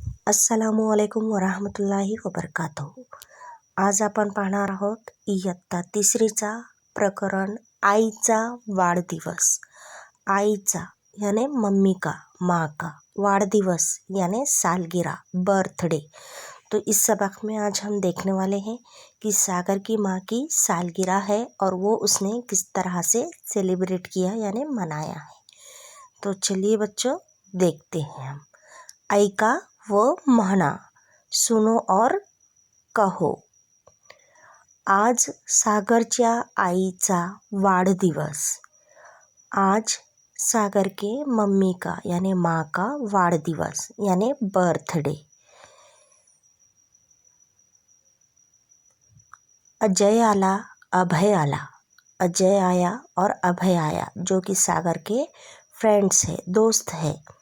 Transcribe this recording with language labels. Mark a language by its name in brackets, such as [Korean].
[Arabic] अस्सलामुअलैकुम वरहमतुल्लाहि वबरकातुहू. [Marathi] आज आपण पाहणार आहोत इयत्ता तिसरीचा प्रकरण आईचा वाढदिवस. [Hindi] आईचा यानी मम्मी का, माँ का, वाढदिवस यानी सालगिरह, बर्थडे. तो इस सबक में आज हम देखने वाले हैं कि सागर की माँ की सालगिरह है और वो उसने किस तरह से सेलिब्रेट किया यानी मनाया है. तो चलिए बच्चों देखते हैं हम. [Marathi] ऐका व म्हणा, [Hindi] सुनो और कहो. [Marathi] आज सागरच्या आईचा वाढदिवस. [Hindi] आज सागर के मम्मी का यानी माँ का वाढदिवस यानी बर्थडे. [Marathi] अजय आला, अभय आला. [Hindi] अजय आया और अभय आया जो कि सागर के फ्रेंड्स है, दोस्त है.